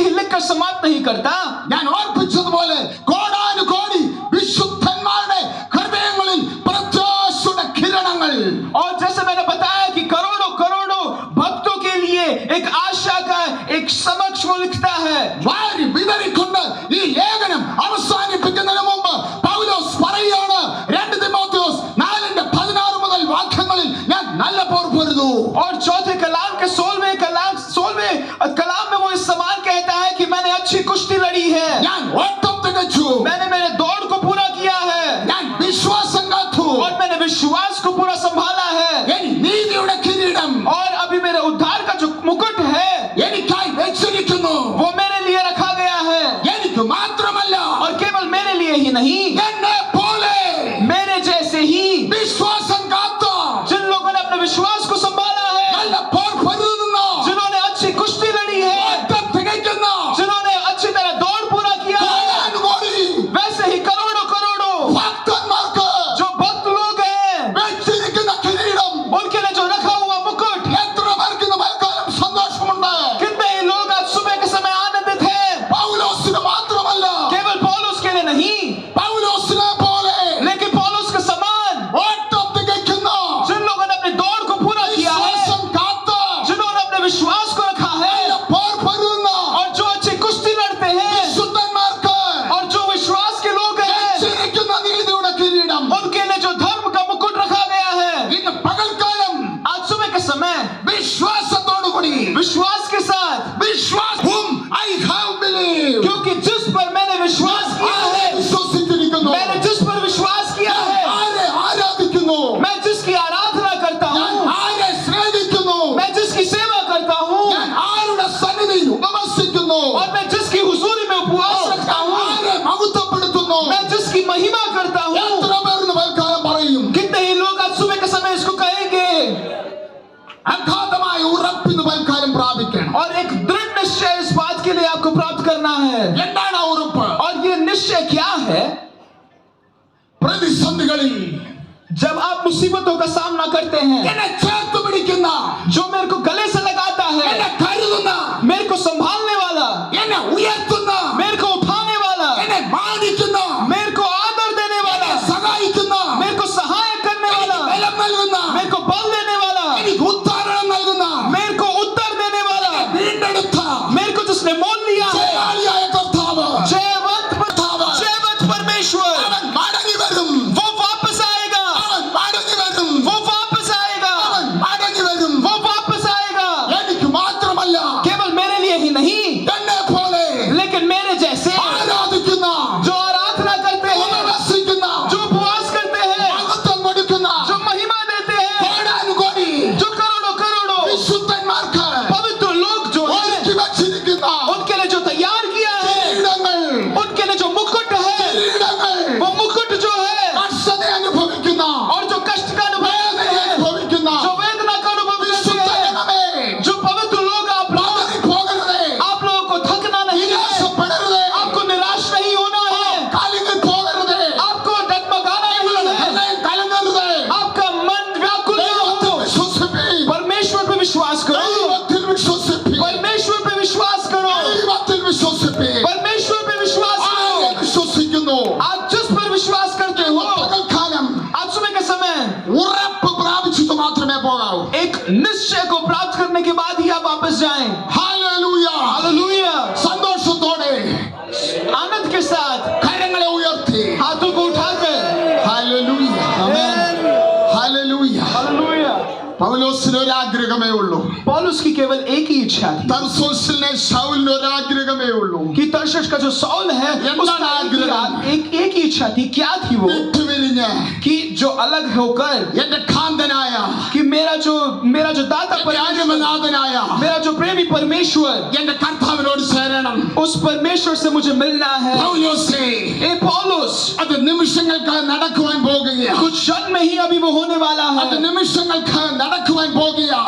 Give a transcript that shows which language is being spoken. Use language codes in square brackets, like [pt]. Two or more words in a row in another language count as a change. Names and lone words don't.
[hi] कहकर समाप्त नहीं करता। [ml] ഞാൻ ഓർപ്പിച്ചതുപോലെ കോടാനുകോടി വിശുദ്ധന്മാരുടെ ഹൃദയങ്ങളിൽ പ്രത്യാശയുടെ കിരണങ്ങൾ. [hi] और जैसे मैंने बताया कि करोड़ों करोड़ों भक्तों के लिए एक आशा का एक समक्ष वो लिखता है। [ml] വാരി വിതറിക്കൊണ്ട് ഈ ലേഖനം അവസാനിപ്പിക്കുന്നതിന് മുമ്പ് പൗലോസ് പറയുകയാണ് 2 തിമോഥെയോസ് 4:16 മുതൽ വാക്യങ്ങളിൽ ഞാൻ നല്ല പോർ പൊരുതു. [hi] और चौथे कलाम के 16वें कलाम में वो इस समान कहता है कि मैंने अच्छी कुश्ती लड़ी है, [ml] ഞാൻ ഓട്ടം തികച്ചു, [hi] मैंने मेरे दौड़ को पूरा किया है, [ml] ഞാൻ വിശ്വാസം കാത്തു, [hi] और मैंने विश्वास को पूरा संभाला है, [ml] എനിക്ക് നീതിയുടെ കിരീടം [hi] और अभी मेरे उद्धार का जो मुकुट है [ml] എനിക്കായി വെച്ചിരിക്കുന്നു. [hi] वो मेरे लिए रखा गया है। [ml] എനിക്ക് മാത്രമല്ല [hi] और केवल मेरे लिए ही नहीं, [ml] എന്നെ പോലെ [hi] मेरे जैसे ही [ml] വിശ്വാസം കാത്ത [hi] जिन लोगों ने अपने विश्वास को संभाला है, [ml] നല്ല പോർ പൊരുതുന്ന [hi] जिन्होंने अच्छी कुश्ती लड़ी है, [ml] ഓട്ടം തികയ്ക്കുന്ന [hi] जिन्होंने अच्छी तरह दौड़ पूरा किया है, [ml] കോടാനുകോടി [hi] वैसे ही करोड़ों करोड़ों [ml] ഭക്തന്മാർക്ക് [hi] जो भक्त लोग हैं, [ml] വെച്ചിരിക്കുന്ന കിരീടം [hi] उनके लिए जो रखा हुआ मुकुट, [ml] എത്ര പേർക്ക് ഇന്ന് തൽക്കാലം സന്തോഷമുണ്ട്? [hi] कितने ही लोग आज सुबह के समय आनंदित हैं। [ml] പൗലോസിന് മാത്രമല്ല, [hi] केवल पौलुस के लिए नहीं, [ml] പൗലോസിനെ പോലെ [hi] लेकिन पौलुस के समान [ml] ഓട്ടം തികയ്ക്കുന്ന [hi] जिन लोगों ने अपनी दौड़ को पूरा किया है, [ml] വിശ്വാസം കാത്ത [hi] जिन्होंने अपने विश्वास को रखा है, [ml] നല്ല പോർ പൊരുതുന്ന [hi] और जो अच्छी कुश्ती लड़ते हैं, [ml] വിശുദ്ധന്മാർക്ക് [hi] और जो विश्वास के लोग हैं, [ml] വെച്ചിരിക്കുന്ന നീതിയുടെ കിരീടം. [hi] उनके लिए जो धर्म का मुकुट रखा गया है। [ml] ഇന്ന് പകൽക്കാലം [hi] आज सुबह के समय [ml] വിശ്വാസത്തോടുകൂടി [hi] विश्वास के साथ, [en] വിശ്വാസ് whom I have believed, [hi] क्योंकि जिस पर मैंने विश्वास किया [ml] ആരെ [hi] है, [ml] വിശ്വസിച്ചിരിക്കുന്നു, [hi] मैंने जिस पर विश्वास किया [ml] ഞാൻ [hi] है, [ml] ആരെ ആരാധിക്കുന്നു, [hi] मैं जिसकी आराधना करता [ml] ഞാൻ [hi] हूँ, [ml] ആരെ സ്നേഹിക്കുന്നു, [hi] मैं जिसकी सेवा करता हूँ, [ml] ഞാൻ ആരുടെ സന്നിധിയിൽ ഉപവസിക്കുന്നു, [hi] और मैं जिसकी हुजूरी में उपवास रखता हूँ, [ml] ആരെ മഹത്വപ്പെടുത്തുന്നു. [hi] मैं जिसकी महिमा करता हूँ। [ml] എത്ര പേർ ഇന്ന് തൽക്കാലം പറയും? [hi] कितने ही लोग आज सुबह के समय इसको कहेंगे, [ml] അഗാധമായ ഉറപ്പിന്ന് തൽക്കാലം പ്രാപിക്കണം. [hi] और एक दृढ़ निश्चय इस बात के लिए आपको प्राप्त करना है। [ml] എന്താണ് ആ ഉറപ്പ്? [hi] और ये निश्चय क्या है? [ml] പ്രതിസന്ധികളിൽ [hi] जब आप मुसीबतों का सामना करते हैं, [ml] എന്നെ ചേർത്ത് പിടിക്കുന്ന, [hi] जो मेरे को गले से लगाता है, [ml] എന്നെ കരുതുന്ന, [hi] मेरे को संभालने वाला, [ml] എന്നെ ഉയർത്തുന്ന, [hi] मेरे को उठाने वाला, [ml] എന്നെ മാനിക്കുന്ന, [hi] मेरे को आदर देने वाला, [ml] എന്നെ സഹായിക്കുന്ന, [hi] मेरे को सहाय करने वाला, [ml] ബലം നൽകുന്ന, [hi] मेरे को बल देने वाला, [ml] എനിക്ക് ഉദ്ധാരണം നൽകുന്ന, [hi] मेरे को उत्तर देने वाला, [ml] വീണ്ടെടുത്ത [hi] मेरे को जिसने मोल लिया है, [ml] ജയാളിയായ കർത്താവ്, [hi] जयवंत परमेश्वर, [ml] അവൻ മടങ്ങി വരും, [hi] वो वापस आएगा, [ml] അവൻ മടങ്ങി വരും, [hi] वो वापस आएगा, [ml] അവൻ മടങ്ങി വരും. [hi] वो वापस आएगा। [ml] എനിക്ക് മാത്രമല്ല, [hi] केवल मेरे लिए ही नहीं, [ml] എന്നെ പോലെ [hi] लेकिन मेरे जैसे [ml] ആരാധിക്കുന്ന, [hi] जो आराधना करते हैं, [ml] ഉപവസിക്കുന്ന, [hi] जो उपवास करते हैं, [ml] മഹത്വം കൊടുക്കുന്ന [hi] जो महिमा देते हैं, [ml] കോടാനുകോടി [hi] जो करोड़ों करोड़ों [ml] വിശുദ്ധന്മാർക്ക് [hi] पवित्र लोग जो हैं, [ml] ഒരുക്കി വച്ചിരിക്കുന്ന [hi] उनके लिए जो तैयार किया है, [ml] കിരീടങ്ങൾ, [hi] उनके लिए जो मुकुट है, [ml] കിരീടങ്ങൾ, [hi] वो मुकुट जो है, [ml] കഷ്ടത അനുഭവിക്കുന്ന, [hi] और जो कष्ट का अनुभव [ml] വേദന [hi] करते हैं, [ml] അനുഭവിക്കുന്ന [hi] जो वेदना का अनुभव करते [ml] വിശുദ്ധ [hi] हैं, [ml] ജനമേ, [hi] जो पवित्र लोग आप [ml] പോകരുതേ, [hi] लोगों को थकना नहीं है, [ml] നിരാശപ്പെടരുതേ, [hi] आपको निराश नहीं होना है, [ml] കാലിങ്ങൾ പോകരുതേ, [hi] आपको डगमगाना नहीं है, [ml] ഹൃദയം കലങ്ങരുതേ. [hi] आपका मन व्याकुल न [ml] ദൈവത്തിൽ [hi] हो। [ml] വിശ്വസിപ്പീൻ, [hi] परमेश्वर पे विश्वास करो, [ml] ദൈവത്തിൽ വിശ്വസിപ്പീൻ, [hi] परमेश्वर पे विश्वास करो, [ml] ദൈവത്തിൽ വിശ്വസിപ്പീൻ. [hi] परमेश्वर पे विश्वास [ml] ആരെ [hi] करो। [ml] വിശ്വസിക്കുന്നു? [hi] आप जिस पर विश्वास करते हो, [ml] പകൽക്കാലം [hi] आज सुबह के समय [ml] ഉറപ്പ് പ്രാപിച്ചിട്ട് മാത്രമേ പോകാവൂ. [hi] एक निश्चय को प्राप्त करने के बाद ही आप वापस जाएं। [ml] ഹല്ലേലൂയ. [hi] हालेलुया, [ml] സന്തോഷത്തോടെ [hi] आनंद के साथ [ml] കരങ്ങളെ ഉയർത്തി [hi] हाथों को उठाकर [ml] ഹല്ലേലൂയ. ഹല്ലേലൂയ. [hi] हालेलुया। [ml] പൗലോസിന് ഒരു ആഗ്രഹമേ ഉള്ളൂ. [hi] पौलुस की केवल एक ही इच्छा थी [ml] തർസോസിലെ ശൗലിന് ഒരു ആഗ്രഹമേ ഉള്ളൂ. [hi] कि तर्शश का जो सौल है, उसका एक ही इच्छा थी। क्या थी वो? [ml] വിട്ടുപിരിഞ്ഞ് [hi] कि जो अलग होकर, [ml] എന്റെ കാന്തനായ, [hi] कि मेरा जो दाता [ml] രാജമനാഥനായ [hi] मेरा जो प्रेमी परमेश्वर, [ml] എന്റെ കർത്താവിനോട് ചേരണം. [hi] उस परमेश्वर से मुझे मिलना है। [ml] പൗലോസേ, [hi] ए पौलुस, [ml] അത് നിമിഷങ്ങൾക്ക് നടക്കുവാൻ പോകുകയാണ്. [hi] कुछ क्षण में ही अभी वो होने वाला [ml] അത് [hi] है, [ml] നിമിഷങ്ങൾക്ക് നടക്കുവാൻ പോകുകയാണ്.